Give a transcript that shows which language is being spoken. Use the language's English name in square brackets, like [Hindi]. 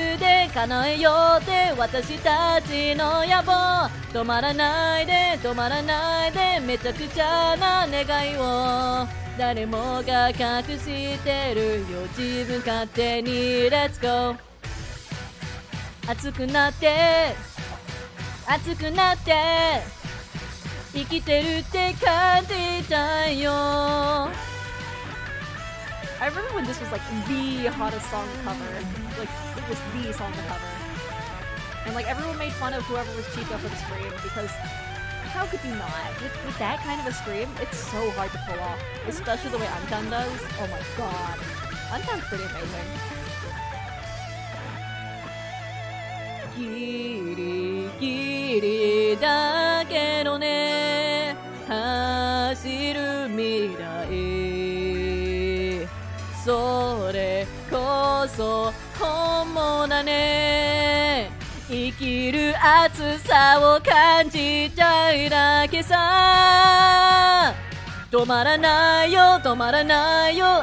[Japanese] で叶えようって私たちの野望止まらないで止まらないでめちゃくちゃな願いを誰もが隠してるよ自分勝手に [English] Let's go [Japanese] 熱くなって熱くなって生きてるって感じたいよ [English] I remember when this was like the hottest song to cover. Like, it was the song to cover. And like, everyone made fun of whoever was Chica for the scream because how could you not? With that kind of a scream, it's so hard to pull off. Especially the way Anchan does. Oh my god. Anchan's pretty amazing. [Japanese] ギリギリだけどね走る未来それこそ本物だね生きる熱さを感じたいだけさ止まらないよ止まらないよ